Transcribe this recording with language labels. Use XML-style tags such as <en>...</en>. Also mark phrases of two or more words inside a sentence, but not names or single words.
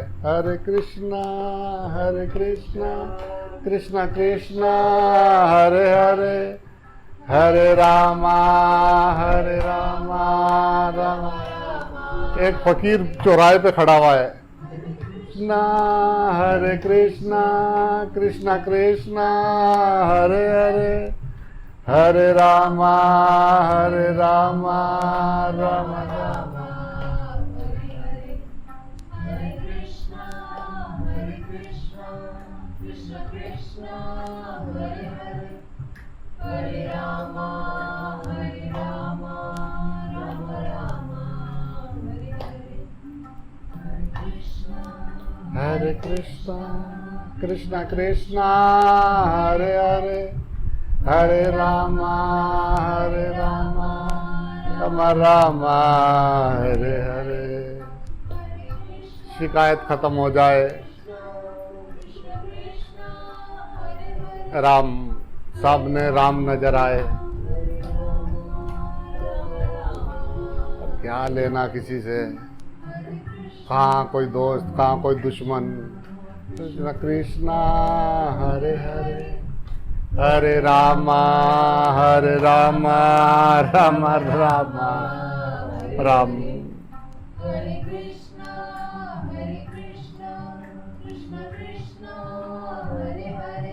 <sa>हरे कृष्णा कृष्णा कृष्णा हरे हरे, हरे रामा राम।</sa> <hi>एक फकीर चौराहे पे खड़ा हुआ है।</hi> <sa>कृष्णा हरे कृष्णा कृष्णा कृष्णा हरे हरे, हरे रामा राम राम। Hare Krishna, Krishna Krishna, Hare Hare, Hare Rama, Rama Rama, Hare Hare. Hare Krishna, कृष्णा कृष्णा हरे हरे, हरे रामा राम राम हरे हरे।</sa> <hi>शिकायत खत्म हो जाए।</hi> <sa>Krishna Krishna, Hare Hare,</sa> <hi>राम सामने राम नजर आए, क्या लेना किसी से, कहाँ कोई दोस्त, कहाँ कोई दुश्मन।</hi> <sa>कृष्णा कृष्णा हरे हरे, हरे रामा राम राम। Hare Krishna, Krishna Krishna, Hare Hare,</sa>